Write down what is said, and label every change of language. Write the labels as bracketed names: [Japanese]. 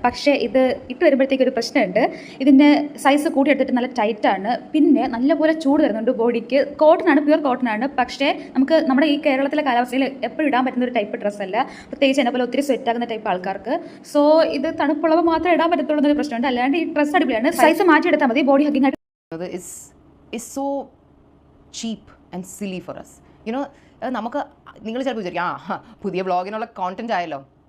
[Malayalam] പക്ഷേ ഇത് ഇട്ട് വരുമ്പോഴത്തേക്ക് ഒരു പ്രശ്നമുണ്ട്. ഇതിൻ്റെ സൈസ് കൂടി എടുത്തിട്ട് നല്ല ടൈറ്റാണ്. പിന്നെ നല്ലപോലെ ചൂട് വരുന്നുണ്ട് ബോഡിക്ക്. കോട്ടനാണ്, പ്യുവർ കോട്ടനാണ്. പക്ഷേ നമുക്ക് നമ്മുടെ ഈ കേരളത്തിലെ കാലാവസ്ഥയിൽ എപ്പോഴും ഇടാൻ പറ്റുന്ന ഒരു ടൈപ്പ് ഡ്രസ്സല്ല, പ്രത്യേകിച്ച് എന്നെ പോലെ ഒത്തിരി സ്വെറ്റ് ആകുന്ന ടൈപ്പ് ആൾക്കാർക്ക്. സോ ഇത് തണുപ്പുള്ളവ മാത്രമേ ഇടാൻ പറ്റത്തുള്ളൂ എന്നൊരു പ്രശ്നമുണ്ട്. അല്ലാണ്ട് ഈ ഡ്രസ്സ് അടിപൊളിയാണ്. സൈസ് മാറ്റി മതി. ബോഡി ഹഗ്ഗിംഗ് ആയിട്ട് [English] is so cheap and silly for us, you know. [Malayalam] നമുക്ക് നിങ്ങൾ ചിലപ്പോൾ വിചാരിക്കും പുതിയ ബ്ലോഗിനുള്ള കോണ്ടന്റ് ആയല്ലോ.